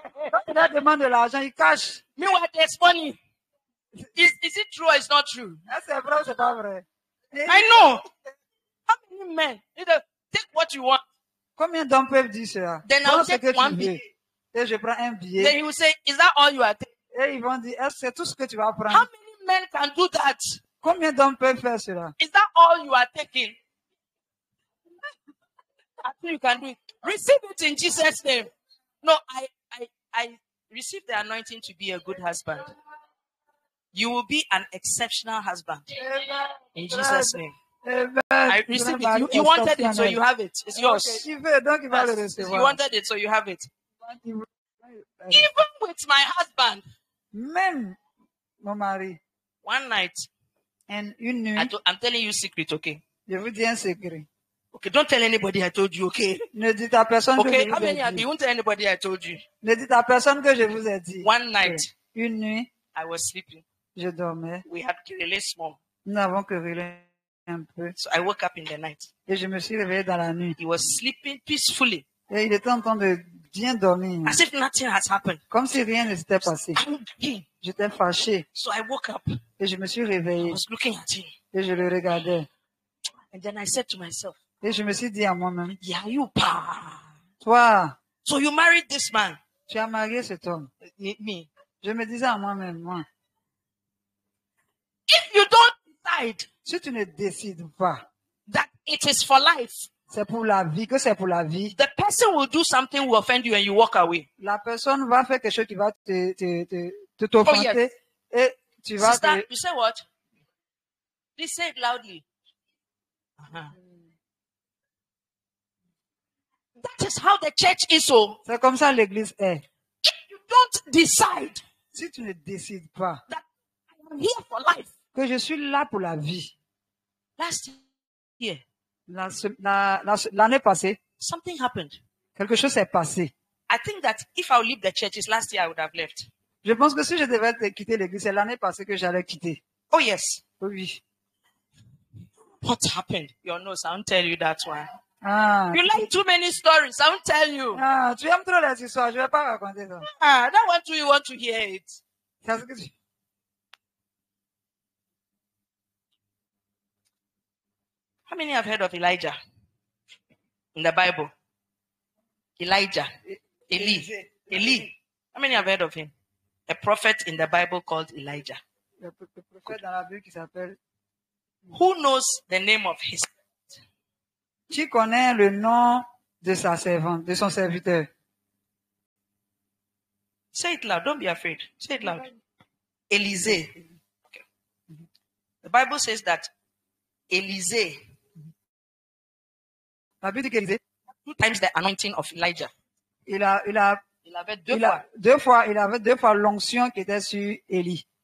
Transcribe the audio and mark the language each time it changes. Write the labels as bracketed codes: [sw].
[fr] Quand il leur demande de l'argent, il cache. [en] Meanwhile, there's money. Is it true or it's not true? [fr] Est-ce que c'est vrai ou c'est pas vrai? [en] I know. How many men? Either take what you want. [fr] Combien d'hommes peuvent dire cela? [en] Then [fr] Prends [en] I'll [fr] ce [en] take [fr] que tu [en] one [fr] veux. billet. Et je prends un [en] Then [fr] billet. [en] he will say, is that all you are taking? [fr] Et ils vont dire, est-ce que c'est tout ce que tu vas [en] How [fr] prendre? [en] many men can do that? [fr] Combien d'hommes peuvent faire cela? [en] Is that all you are taking? I think you can do it. Receive it in Jesus' name. No, I receive the anointing to be a good husband. You will be an exceptional husband. In Jesus' name. Amen. I receive it. You wanted it, so you have it. It's yours. Okay, [fr] il veut, donc il va le [en] Yes. You [fr] recevoir. [en] wanted it, so you have it. Even with my husband, [fr] Même mon mari, [en] one night, [fr] une nuit, [en] I'm telling you secret, okay? [fr] je vous dis un secret. [en] Okay, don't tell anybody I told you, okay? [fr] Ne dites à personne que [en] Okay, [fr] je [en] how [fr] vous ai [en] many of [fr] dit. [en] you won't tell anybody I told you? [fr] Ne dites à personne que je vous ai dit. [en] One night, [fr] Une nuit, [en] I was sleeping. [fr] je dormais. [en] We had really small. [fr] Nous avons querellé un peu. [en] So I woke up in the night. [fr] Et je me suis réveillé dans la nuit. [en] He was sleeping peacefully, [fr] Et il était en train de bien dormir. [en] as if nothing has happened. [fr] Comme si rien ne s'était passé. [en] Angry. [fr] J'étais fâché. [en] So I woke up. [fr] Et je me suis [en] I [fr] réveillé. [en] was looking at him. [fr] Et je le regardais. [en] And then I said to myself, [fr] Et je me suis dit à moi-même, [en] yeah, you pa. [fr] toi, [en] So you married this man. [fr] tu as marié cet homme. [en] Me. [fr] Je me disais à moi-même, moi, [en] If you don't decide [fr] si tu ne décides pas, [en] that it is for life, [fr] c'est pour la vie, que c'est pour la vie, [en] the person will do something will offend you and you walk away. [fr] la personne va faire quelque chose qui va t'offenser. [en] Oh, yes. [fr] Et tu vas [en] Sister, [fr] te... [en] you say what? Please say it loudly. Uh-huh. That is how the church is. So [fr] C'est comme ça l'église est. [en] if you don't decide [fr] Si tu ne décides pas [en] that I am here for life, [fr] que je suis là pour la vie, [en] last year [fr] l'année passée, [en] something happened. [fr] quelque chose s'est passé. [en] I think that if I would leave the churches last year, I would have left. [fr] Je pense que si je devais quitter l'église, c'est l'année passée que j'allais quitter. [en] Oh yes. [fr] Oui. [en] What happened? Your nose, I won't tell you that one. Ah, You like too many stories, I won't tell you. [fr] ah, tu aimes trop les histoires, je vais pas raconter ça. [en] Ah, that one too, you want to hear it. [fr] C'est ce que tu... [en] How many have heard of Elijah in the Bible? Elijah. Eli. How many have heard of him? A prophet in the Bible called Elijah. [fr] Le prophète dans la Bible qui s'appelle... [en] Who knows the name of his? [fr] Qui connaît le nom de sa servante, de son serviteur? [en] Say it loud. Don't be afraid. Say it loud. Elysée. Okay. The Bible says that Elysée [fr] La Bible dit qu'Élisée, [en] 2 times the anointing of Elijah. [fr] il avait deux fois l'onction qui était sur Élie.